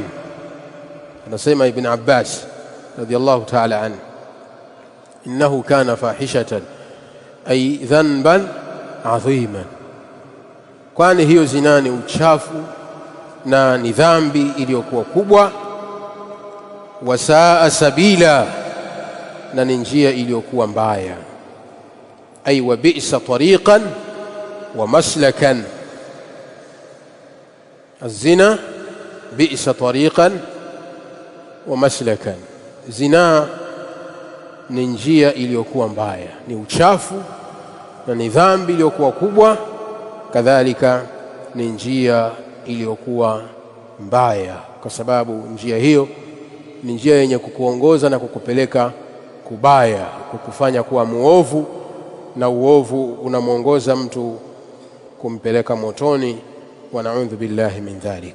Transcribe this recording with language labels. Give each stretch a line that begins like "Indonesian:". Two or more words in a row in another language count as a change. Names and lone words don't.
Swahili: Anasema Ibn Abbas
Arabic: رضي الله تعالى عنه إنه كان فاحشة أي ذنبا عظيما,
Swahili: kwani hiyo zina ni uchafu na ni dhambi iliyokuwa kubwa.
Arabic: وساء سبيلا,
Swahili: na ni njia iliyokuwa mbaya.
Arabic: أي وبئس طريقا ومسلكا. الزنا بئس طريقا ومسلكا.
Swahili: Zina ni njia iliyokuwa mbaya, ni uchafu na ni dhambi iliyokuwa kubwa, kadhalika ni njia iliyokuwa mbaya, kwa sababu njia hiyo ni njia yenye kukuongoza na kukupeleka kubaya, kukufanya kuwa muovu, na uovu unamuongoza mtu kumpeleka motoni,
Arabic: ونعوذ بالله من ذلك.